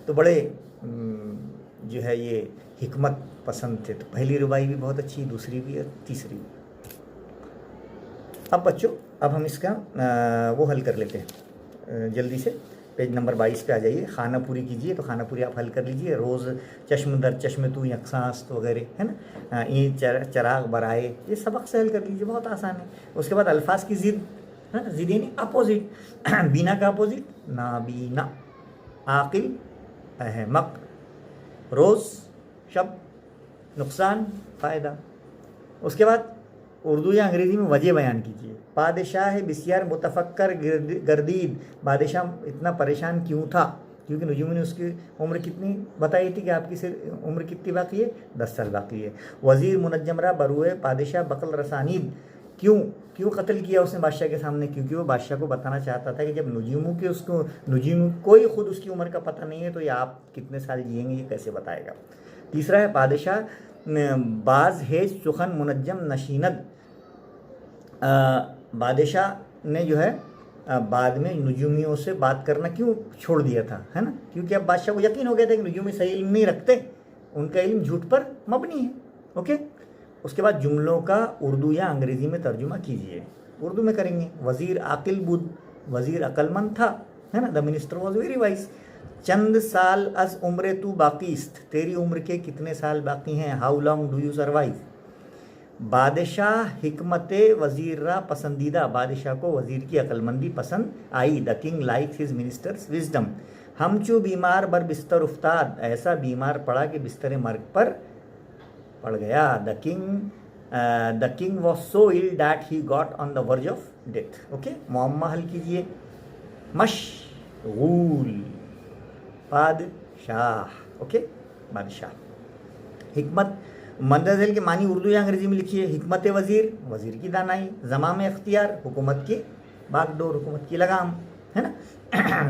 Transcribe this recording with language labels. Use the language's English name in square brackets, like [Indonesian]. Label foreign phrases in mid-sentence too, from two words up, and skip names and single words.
[Urdu] تو بڑے جو ہے یہ حکمت پسند تھے. تو پہلی ربائی بھی بہت اچھی, دوسری بھی اور تیسری بھی. اب بچوں اب ہم اس کا وہ حل کر لیتے ہیں جلدی سے. پیج نمبر 22 پہ آ جائیے. خانہ پوری کیجیے. تو خانہ پوری آپ حل کر لیجیے. [Persian] روز چشم در چشم تو یکسانست [Urdu] وغیرہ ہے نا, [Persian] این چراغ برائے, [Urdu] یہ سبق سے حل کر لیجیے, بہت آسان ہے. اس کے بعد الفاظ کی ضد, ضد یعنی اپوزٹ. بینا کا اپوزٹ نابینا, عاقل احمق, روز شب, نقصان فائدہ. اس کے بعد اردو یا انگریزی میں وجہ بیان کیجیے. [Persian] پادشاہ بسیار متفکر گردید, [Urdu] بادشاہ اتنا پریشان کیوں تھا؟ کیونکہ نجوم نے اس کی عمر کتنی بتائی تھی کہ آپ کی عمر کتنی باقی ہے؟ 10 سال باقی ہے. [Persian] وزیر منجم را بروئے پادشاہ بقل رسانید, [Urdu] کیوں قتل کیا اس نے بادشاہ کے سامنے؟ کیونکہ وہ بادشاہ کو بتانا چاہتا تھا کہ جب نجوموں کوئی خود اس کی عمر کا پتہ نہیں ہے تو یہ آپ کتنے سال جئیں گے یہ کیسے بتائے گا. [Persian] تیسرا ہے پادشاہ باز ہے سخن منجم نشیند, [Urdu] بادشاہ نے جو ہے بعد میں نجومیوں سے بات کرنا کیوں چھوڑ دیا تھا, ہے نا؟ کیونکہ اب بادشاہ کو یقین ہو گیا تھا کہ نجومی صحیح علم نہیں رکھتے, ان کا علم جھوٹ پر مبنی ہے. اوکے. اس کے بعد جملوں کا اردو یا انگریزی میں ترجمہ کیجیے. اردو میں کریں گے. [Persian] وزیر عاقل بود, [Urdu] وزیر عقل مند تھا, ہے نا. [English] The minister was very wise. [Persian] چند سال از عمر تو باقی است, [Urdu] تیری عمر کے کتنے سال باقی ہیں؟ [English] How long do you survive. [Persian] بادشاہ حکمت وزیر را پسندیدہ, [Urdu] بادشاہ کو وزیر کی عقل مندی پسند آئی. [English] The king like his minister's wisdom. [Persian] ہم چو بیمار بر بستر افتاد, [Urdu] ایسا بیمار پڑا کہ بستر مرگ پر پڑ گیا. [English] The king was so ill that he got on the verge of death. اوکے. [Urdu] معمہ حل کیجیے. مشغول, بادشاہ. اوکے, بادشاہ. حکمت مندرجہ کے معنی اردو یا انگریزی میں لکھیے. حکمت وزیر, وزیر کی دانائی. زمام اختیار, حکومت کی باغ ڈور, حکومت کی لگام, ہے نا.